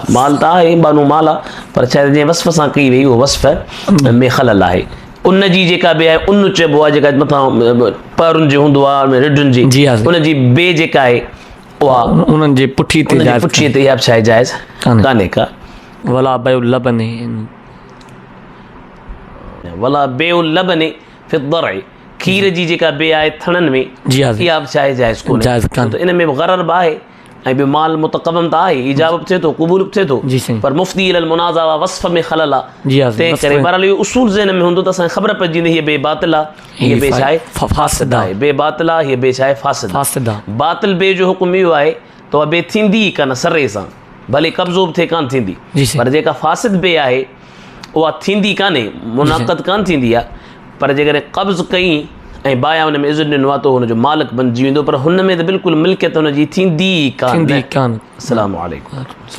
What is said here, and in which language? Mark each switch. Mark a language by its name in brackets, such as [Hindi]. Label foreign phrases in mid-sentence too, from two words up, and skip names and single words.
[Sindhi] माल त आहे, बानू माल आहे, पर छा आहे जीअं वस्फ़ सां कई वई उहा वस्फ़ में ख़लल आहे। उन जी जेका बे आहे, उन चइबो आहे, जेका मथां पैरुनि जो हूंदो आहे, रिढुनि जी, जी, हा। उन जी बे जेका आहे उहा उन्हनि जे पुठी ते उन जी जाइज़ पुठीअ ते इहा बि छा आहे जाइज़ कान्हे। कान्हे का। [Arabic] ولا بيع لبن, ولا بيع لبن في ضرع, [Sindhi] खीर जी जेका बे आहे थणनि में, जी, हा। इहा बि छा आहे जाइज़ कोन्हे। जाइज़ कान्हे। त इन में बि गरर बि आहे, ऐं ॿियो माल मुतक़वम त आहे, इजाब बि थिए थो, क़बूल बि थिए थो, जी, साईं। पर [Arabic] مفضي إلى المنازعة [Sindhi] वा वस्फ़ में ख़लल आहे, जी, हा। तंहिं करे बहरहाल इहो उसूल ज़हन में हूंदो त असांखे ख़बर पइजी वेंदी हीअ बे बातिल आहे, हीअ बे छा आहे फासिद आहे। बे बातिल आहे, हीअ बे छा आहे फासिद आहे। फासिद आहे। बातिल बे जो हुकुम इहो आहे त उहा बे थींदी ई कान सरे सां, भले कब्ज़ो बि थिए कान थींदी, जी, साईं। पर जेका फासिद बे आहे उहा थींदी कान्हे, मुनाक़द कान थींदी आहे, पर जेकॾहिं कब्ज़ कई ऐं बाया हुन में इज़्ज़त ॾिनो आहे त हुनजो मालिक बणिजी वेंदो, पर हुन में त बिल्कुलु मिल्कियत हुनजी थींदी ई कान। थींदी कान। [Arabic] السلام عليكم.